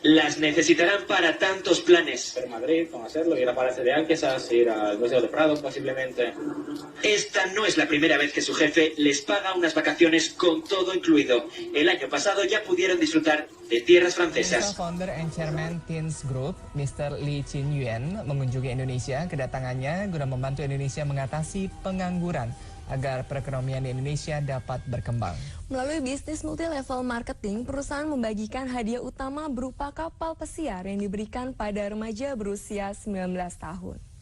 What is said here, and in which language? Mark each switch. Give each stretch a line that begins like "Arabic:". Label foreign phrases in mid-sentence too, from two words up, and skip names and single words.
Spanish: Las necesitarán para tantos planes. Ir a Madrid, conocerlo, ir a Palacio de Alquesas, ir al Museo de Prado posiblemente. Esta no es la primera vez que su jefe les paga unas vacaciones con todo incluido. El año pasado ya pudieron disfrutar de tierras francesas.
English: Founder and Chairman Tiens Group, Mr.
Indonesian: Lee Jin-yuan, mengunjungi Indonesia. Kedatangannya guna membantu Indonesia mengatasi pengangguran agar perekonomian di Indonesia dapat berkembang. Melalui bisnis multi-level marketing, perusahaan membagikan hadiah utama berupa kapal pesiar yang diberikan pada remaja berusia 19 tahun.